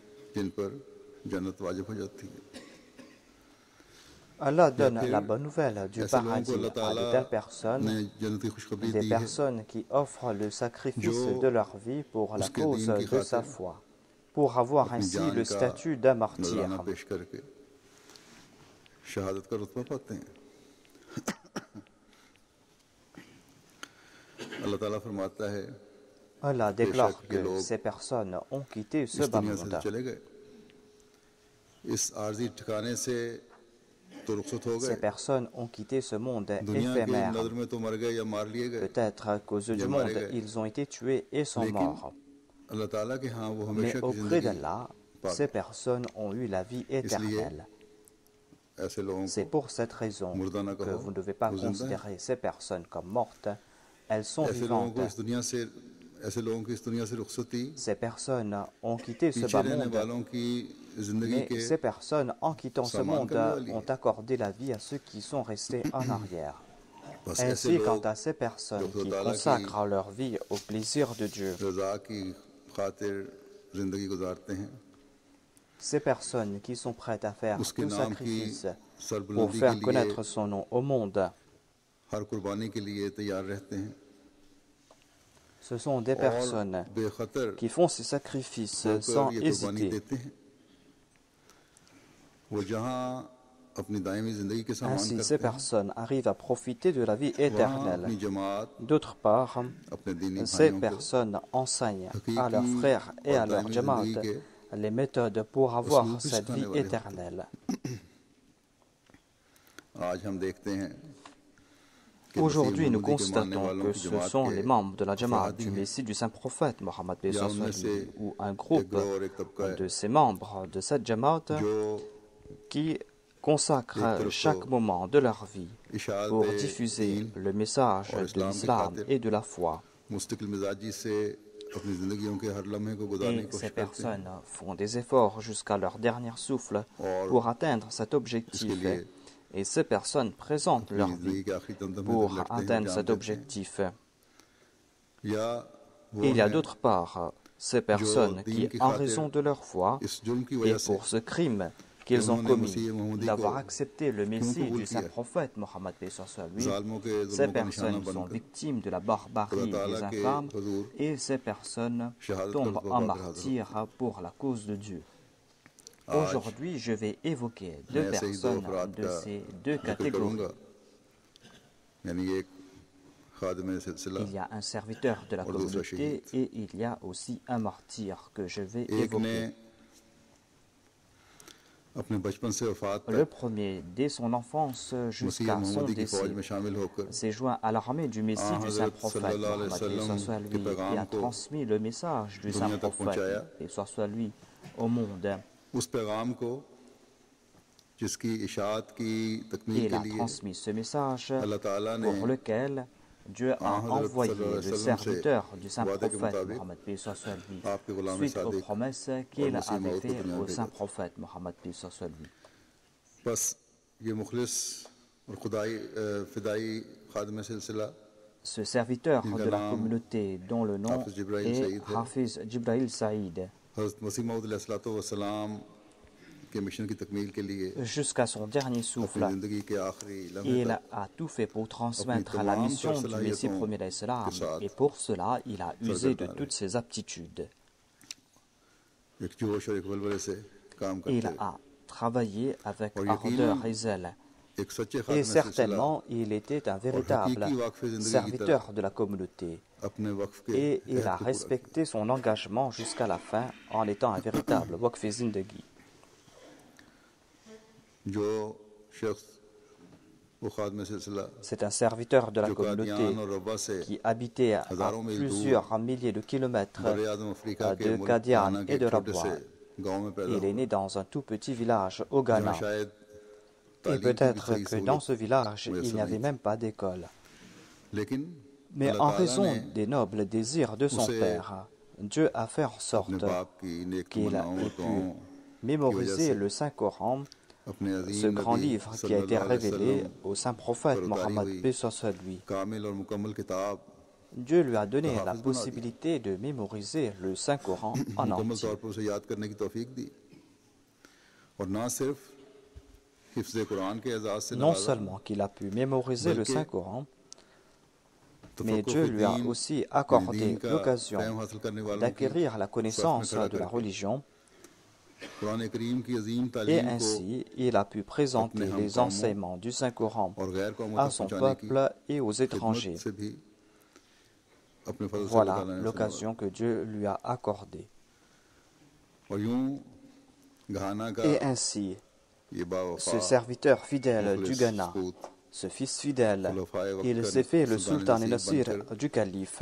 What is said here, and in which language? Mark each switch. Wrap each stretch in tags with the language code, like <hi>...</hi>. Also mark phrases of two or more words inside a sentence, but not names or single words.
<fr>Allah donne la bonne nouvelle du paradis à de telles personnes, des personnes qui offrent le sacrifice de leur vie pour la cause de sa foi, pour avoir ainsi le statut d'un martyr.</fr> <ur>شہادت کا رتبہ پاتے ہیں۔ اللہ تعالیٰ فرماتا ہے</ur> <fr>Allah déclare que ces personnes ont quitté ce</fr> <ur>इस</ur> <fr>bas</fr> <ur>دنیا سے</ur> <fr>monde.</fr> <ur>چلے گئے، اس عارضی ٹھکانے سے تو رخصت ہو</ur> <fr>Ces</fr> <ur>गए,</ur> <fr>personnes ont quitté ce monde</fr> <ur>دنیا کی</ur> <fr>éphémère.</fr> <ur>نظر میں تو مر گئے یا مار لیے گئے,</ur> <fr>Peut-être qu'aux yeux du monde, ils ont été tués et sont</fr> <ur>लेकिन</ur> <fr>morts.</fr> <ur>اللہ تعالیٰ کے ہاں وہ</ur> <fr>Mais</fr> <ur>ہمیشہ کی</ur> <fr>auprès</fr> <ur>जिंदगी</ur> <fr>d'Allah, ces personnes ont eu la vie éternelle.</fr> <ur>ایسے لوگوں</ur> <fr>C'est</fr> <ur>को</ur> <fr>pour cette raison</fr> <ur>مردہ نہ</ur> <fr>que</fr> <ur>कहो,</ur> <fr>vous ne devez pas</fr> <ur>وہ زندہ ہے.</ur> <fr>considérer ces personnes comme mortes. Elles sont</fr> <ur>ایسے لوگوں</ur> <fr>vivantes.</fr> <ur>کو اس دنیا سے، ایسے لوگوں کی اس دنیا سے رخصتی</ur> <fr>Ces personnes ont quitté ce</fr> <ur>पीछे</ur> <fr>bas</fr> <ur>रहने</ur> <fr>monde.</fr> <ur>والوں کی زندگی</ur> <fr>Mais</fr> <ur>के</ur> <fr>ces personnes, en quittant ce</fr> <ur>सामान</ur> <fr>monde,</fr> <ur>کرنے والی</ur> <fr>ont</fr> <ur>है।</ur> <fr>accordé la vie à ceux qui sont restés en arrière.</fr> <ur>بس ایسے</ur> <fr>Ainsi, quant</fr> <ur>लोग</ur> <fr>à ces personnes</fr> <ur>जो</ur> <fr>qui</fr> <ur>खुदा</ur> <fr>consacrent leur vie au plaisir de Dieu,</fr> <ur>رضا کی خاطر زندگی گزارتے ہیں,</ur> <fr>ces personnes qui sont prêtes à faire</fr> <ur>उसके</ur> <fr>tout</fr> <ur>نام کی</ur> <fr>sacrifice pour</fr> <ur>سربلندی کے</ur> <fr>faire</fr> <ur>लिए</ur> <fr>connaître son nom au monde,</fr> <ur>ہر قربانی کے لیے تیار رہتے ہیں</ur> <fr>ce sont des personnes</fr> <ur>اور بےخطر</ur> <fr>qui font ces sacrifices</fr> <ur>होकर</ur> <fr>sans</fr> <ur>یہ قربانی</ur> <fr>hésiter.</fr> <ur>دیتے ہیں. وہ جہاں اپنی دائمی زندگی کے سامان</ur> <fr>Ainsi, ces</fr> <ur>کرتے ہیں,</ur> <fr>personnes arrivent à profiter de la vie</fr> <ur>वहाँ</ur> <fr>éternelle.</fr> <ur>اپنی جماعت,</ur> <fr>D'autre part,</fr> <ur>اپنے دینی</ur> <fr>ces</fr> <ur>بھائیوں کو</ur> <fr>personnes enseignent à leurs</fr> <ur>हकीकी</ur> <fr>frères et à</fr> <ur>और</ur> <fr>leurs</fr> <ur>दायमी</ur> <fr>jamaat</fr> <ur>زندگی کے</ur> <fr>les méthodes pour avoir</fr> <ur>اصول بھی</ur> <fr>cette</fr> <ur>सिखाने</ur> <fr>vie</fr> <ur>والے ہوتے ہیں.</ur> <fr>éternelle.</fr> <ur>آج ہم دیکھتے ہیں کہ</ur> <fr>Aujourd'hui, nous</fr> <ur>مسیح محمدی کے ماننے</ur> <fr>constatons</fr> <ur>वालों</ur> <fr>que</fr> <ur>की</ur> <fr>ce</fr> <ur>जमात</ur> <fr>sont</fr> <ur>के</ur> <fr>les membres de la Jamaat</fr> <ur>افراد ہی</ur> <fr>du</fr> <ur>हैं,</ur> <fr>Messie du Saint-Prophète Mohammed</fr> <ur>या</ur> <fr>Peace</fr> <ur>उनमें</ur> <fr>soit</fr> <ur>से</ur> <fr>lui, ou un</fr> <ur>एक</ur> <fr>groupe</fr> <ur>گروہ اور ایک طبقہ ہے</ur> <fr>de ces membres de cette Jamaat</fr> <ur>जो</ur> <fr>qui consacrent chaque moment de leur vie</fr> <ur>इशाअत</ur> <fr>pour diffuser</fr> <ur>दीन</ur> <fr>le message</fr> <ur>और</ur> <fr>de</fr> <ur>इस्लाम की</ur> <fr>l'islam</fr> <ur>खातिर</ur> <fr>et de la foi.</fr> <ur>مستقل مزاجی سے اپنی زندگیوں کے ہر لمحے کو گزارنے</ur> <fr>Et</fr> <ur>की</ur> <fr>ces</fr> <ur>کوشش کرتے ہیں</ur> <fr>personnes font des efforts jusqu'à leur dernier souffle</fr> <ur>और</ur> <fr>pour atteindre cet</fr> <ur>इसके</ur> <fr>objectif.</fr> <ur>लिए</ur> <fr>Et ces personnes présentent</fr> <ur>अपनी</ur> <fr>leur</fr> <ur>जिंदगी</ur> <fr>vie</fr> <ur>کے آخری دم تک</ur> <fr>pour</fr> <ur>لڑتے ہیں,</ur> <fr>atteindre</fr> <ur>जान</ur> <fr>cet</fr> <ur>دیتے ہیں.</ur> <fr>objectif.</fr> <ur>یا وہ</ur> <fr>Et il y a</fr> <ur>हैं</ur> <fr>d'autre part ces personnes qui, en raison de leur foi</fr> <ur>اس جرم کی</ur> <fr>et</fr> <ur>وجہ سے</ur> <fr>pour ce crime qu'ils ont</fr> <ur>उन्होंने</ur> <fr>commis,</fr> <ur>مسیح محمدی</ur> <fr>d'avoir</fr> <ur>को</ur> <fr>accepté le Messie</fr> <ur>कबूल</ur> <fr>du</fr> <ur>किया?</ur> <fr>Saint-Prophète Mohammed paix soit lui,</fr> <ur>ظالموں کے</ur> <fr>ces</fr> <ur>ظلموں کا نشانہ</ur> <fr>personnes sont</fr> <ur>बनकर</ur> <fr>victimes de la barbarie</fr> <ur>खुदा</ur> <fr>des</fr> <ur>تعالیٰ کے</ur> <fr>infâmes</fr> <ur>हुजूर</ur> <fr>et ces personnes</fr> <ur>شہادت کا</ur> <fr>tombent</fr> <ur>रुतबा</ur> <fr>en</fr> <ur>پا کر حاضر</ur> <fr>martyrs pour la cause de Dieu.</fr> <ur>आज</ur> <fr>Aujourd'hui, je vais évoquer deux</fr> <ur>میں ایسے ہی دو</ur> <fr>personnes</fr> <ur>अफराद</ur> <fr>de</fr> <ur>का</ur> <fr>ces deux</fr> <ur>जिक्र</ur> <fr>catégories.</fr> <ur>کروں گا، یعنی ایک خادم سلسلہ,</ur> <fr>Il y a un serviteur de la</fr> <ur>اور دوسرا</ur> <fr>communauté</fr> <ur>शहीद।</ur> <fr>et il y a aussi un martyr que je vais</fr> <ur>ایک نے</ur> <fr>évoquer.</fr> <ur>اپنے بچپن سے وفات</ur> <fr>Le</fr> <ur>तक</ur> <fr>premier, dès son enfance</fr> <ur>मसीह</ur> <fr>jusqu'à son</fr> <ur>محمدی کی فوج</ur> <fr>décès,</fr> <ur>میں شامل ہو کر</ur> <fr>s'est joint à l'armée du Messie Ah, du Hazrat Saint-Prophète</fr> <ar>صلى الله عليه و</ar> <fr>Mohammed, sallam soit</fr> <ur>के</ur> <fr>lui, et</fr> <ur>पैगाम</ur> <fr>a</fr> <ur>को</ur> <fr>transmis le message du</fr> <ur>دنیا تک</ur> <fr>Saint-Prophète,</fr> <ur>पहुंचाया।</ur> <fr>et soit lui, au monde.</fr> <ur>اس پیغام کو جس کی اشاعت کی تکمیل</ur> <fr>Et il</fr> <ur>के</ur> <fr>a</fr> <ur>लिए</ur> <fr>transmis ce message</fr> <ur>اللہ تعالیٰ نے</ur> <fr>pour lequel Dieu a Ah, Hazrat envoyé</fr> <ar>صلى الله عليه</ar> <fr>le</fr> <ar>وسلم</ar> <fr>serviteur du</fr> <ur>سے وعدے کے</ur> <fr>Saint-Prophète</fr> <ur>मुताबिक</ur> <fr>Mohammed paix soit lui,</fr> <ur>آپ کے غلام</ur> <fr>suite aux</fr> <ur>सादिक</ur> <fr>promesses</fr> <ur>और</ur> <fr>qu'il</fr> <ur>मसीह</ur> <fr>avait</fr> <ur>موعود کو</ur> <fr>faites</fr> <ur>دنیا میں</ur> <fr>au</fr> <ur>بھیجا تھا.</ur> <fr>Saint-Prophète Mohammed paix soit lui.</fr> <ur>بس یہ مخلص اور خدائی فدائی خادم سلسلہ</ur> <fr>Ce serviteur</fr> <ur>इनका</ur> <fr>de la</fr> <ur>नाम</ur> <fr>communauté dont le nom</fr> <ur>हाफिज जिब्राइल</ur> <fr>est</fr> <ur>سعید ہے.</ur> <fr>Hafiz Jibril Saïd,</fr> <ur>حضرت مسیح موعود علیہ السلام کے مشن کی تکمیل کے لیے</ur> <fr>jusqu'à son dernier</fr> <ur>अपनी</ur> <fr>souffle,</fr> <ur>زندگی کے آخری لمحے</ur> <fr>il</fr> <ur>तक</ur> <fr>a tout fait pour transmettre</fr> <ur>अपनी</ur> <fr>la</fr> <ur>तमाम</ur> <fr>mission</fr> <ur>तर</ur> <fr>du Messie</fr> <ur>सलाहियतों</ur> <fr>premier d'Islam,</fr> <ur>کے ساتھ</ur> <fr>et pour cela, il a usé de</fr> <ur>सरगर्दा</ur> <fr>toutes ses aptitudes.</fr> <ur>ایک جوش اور ایک ولولے سے کام</ur> <fr>Il</fr> <ur>करते</ur> <fr>a travaillé avec</fr> <ur>और</ur> <fr>ardeur</fr> <ur>यकीनन</ur> <fr>et zèle.</fr> <ur>ایک سچے</ur> <fr>Et</fr> <ur>خادم سلسلہ</ur> <fr>certainement, il était un véritable</fr> <ur>حقیقی واقفِ زندگی کی</ur> <fr>serviteur de la communauté.</fr> <ur>اپنے وقف کے</ur> <fr>Et il</fr> <ur>अहद</ur> <fr>a</fr> <ur>کو پورا</ur> <fr>respecté son engagement jusqu'à la fin en étant un véritable</fr> <ur>وقف زندگی. کیا. جو شخص وہ خادم سلسلہ</ur> <fr>C'est un serviteur de la</fr> <ur>जो</ur> <fr>communauté</fr> <ur>قادیان اور ربوہ سے</ur> <fr>qui habitait à</fr> <ur>ہزاروں میل دور</ur> <fr>plusieurs milliers de kilomètres</fr> <ur>بر اعظم افریقہ کے</ur> <fr>de</fr> <ur>मुल्क</ur> <fr>Qadian</fr> <ur>گھانا کے</ur> <fr>et de</fr> <ur>छोटे</ur> <fr>Rabwa.</fr> <ur>سے گاؤں میں پیدا</ur> <fr>Il est</fr> <ur>हुआ,</ur> <fr>né dans un tout petit village au Ghana.</fr> <ur>جہاں شاید</ur> <fr>Et</fr> <ur>تعلیم کی بھی</ur> <fr>peut-être</fr> <ur>सही</ur> <fr>que dans</fr> <ur>सहूलत</ur> <fr>ce village, il</fr> <ur>मुयस्सर</ur> <fr>n'y avait</fr> <ur>نہیں تھی.</ur> <fr>même pas d'école.</fr> <ur>लेकिन</ur> <fr>Mais</fr> <ur>अल्लाह</ur> <fr>en</fr> <ur>ताला</ur> <fr>raison</fr> <ur>ने</ur> <fr>des nobles désirs de son</fr> <ur>उसे</ur> <fr>père, Dieu a fait en</fr> <ur>अपने</ur> <fr>sorte</fr> <ur>باپ کی نیک</ur> <fr>qu'il ait</fr> <ur>तमन्नाओं</ur> <fr>pu</fr> <ur>दुआओं</ur> <fr>mémoriser le Saint-Coran,</fr> <ur>अपने</ur> <fr>ce</fr> <ur>अजीम</ur> <fr>grand</fr> <ur>नबी</ur> <fr>livre qui a été</fr> <ar>صلى الله عليه</ar> <fr>révélé</fr> <ur>वसल्लम</ur> <fr>au Saint-Prophète</fr> <ur>پر اتاری</ur> <fr>Mohammed</fr> <ur>हुई</ur> <fr>paix soit lui.</fr> <ur>کامل اور مکمل کتاب</ur> <fr>Dieu lui a donné</fr> <ur>हाफिज</ur> <fr>la</fr> <ur>بنا دیا.</ur> <fr>possibilité de mémoriser le Saint-Coran en</fr> <ur>मुकम्मल</ur> <fr>entier.</fr> <ur>طور پر اسے یاد کرنے کی توفیق دی اور نہ صرف حفظ قرآن کے اعزاز سے</ur> <fr>Non</fr> <ur>नवाजा,</ur> <fr>seulement qu'il a pu mémoriser le</fr> <ur>बल्कि</ur> <fr>Saint-Coran,</fr> <ur>तफक्कुर</ur> <fr>mais Dieu lui a</fr> <ur>दीन,</ur> <fr>aussi</fr> <ur>दीन</ur> <fr>accordé</fr> <ur>का</ur> <fr>l'occasion</fr> <ur>فہم حاصل کرنے والوں کی</ur> <fr>d'acquérir la</fr> <ur>ساتھ میں</ur> <fr>connaissance</fr> <ur>खड़ा</ur> <fr>de la</fr> <ur>करके</ur> <fr>religion Et ainsi, il a pu présenter les enseignements du Saint-Coran à son peuple et aux étrangers. Voilà l'occasion que Dieu lui a accordée. Et ainsi, ce serviteur fidèle du Ghana, ce fils fidèle, il s'est fait le sultan et nasir du calife.</fr>